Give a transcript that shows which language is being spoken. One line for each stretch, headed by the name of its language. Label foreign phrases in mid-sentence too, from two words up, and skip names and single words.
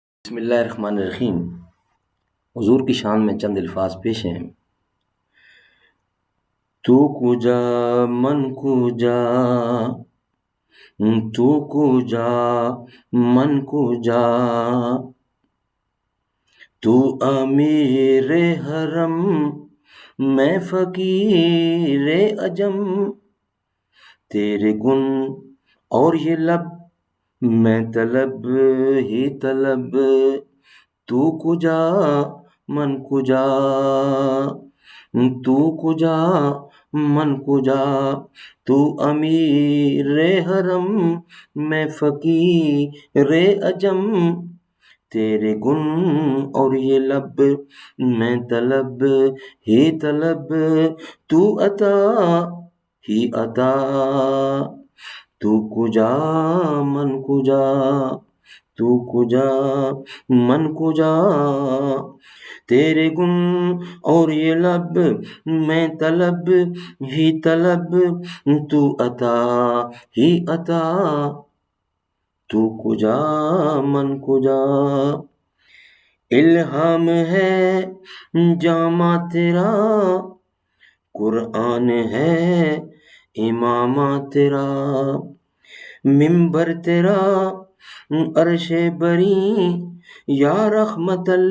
Urdu: بسم اللہ الرحمن الرحیم۔ حضور کی شان میں چند الفاظ پیش ہیں۔
Persian: تو کجا من کجا، تو کجا من کجا،
Urdu: تو امیر حرم میں فقیر عجم، تیرے گن اور یہ لب میں طلب ہی طلب،
Persian: تو کجا من کجا، تو کجا من کجا،
Urdu: تو امیر حرم میں فقیر عجم، تیرے گن اور یہ لب میں طلب ہی طلب، تو عطا ہی عطا،
Persian: تو کجا من کجا، تو کجا من کجا،
Urdu: تیرے گن اور یہ لب میں طلب ہی طلب، تو عطا ہی عطا،
Persian: تو کجا من کجا۔
Urdu: الہام ہے جامہ تیرا، قرآن ہے امامہ تیرا، منبر تیرا عرش بری یا رحمت